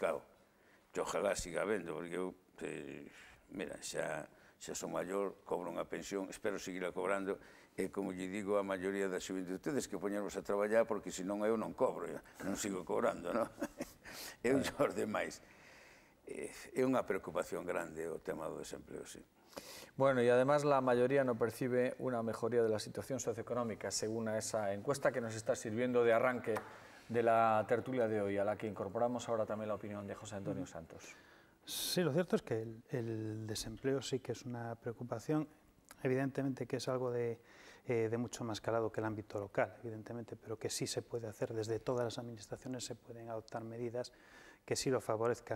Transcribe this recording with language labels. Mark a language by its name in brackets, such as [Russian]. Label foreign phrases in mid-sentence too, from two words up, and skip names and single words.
[Galician] Que ojalá siga vendo, porque eu, mira, xa xa son maior, cobro unha pensión, espero seguir a cobrando, e como lle digo a maioría da xuventude, tedes que poñervos a traballar porque senón eu non cobro, non sigo cobrando, non? E os demais. É unha preocupación grande o tema do desempleo, sí. [Spanish] Bueno, y además la mayoría no percibe una mejoría de la situación socioeconómica, según esa encuesta que nos está sirviendo de arranque de la tertulia de hoy, a la que incorporamos ahora también la opinión de José Antonio Santos. Sí, lo cierto es que el desempleo sí que es una preocupación, evidentemente que es algo de mucho más calado que el ámbito local, evidentemente, pero que sí se puede hacer, desde todas las administraciones se pueden adoptar medidas que sí lo favorezcan.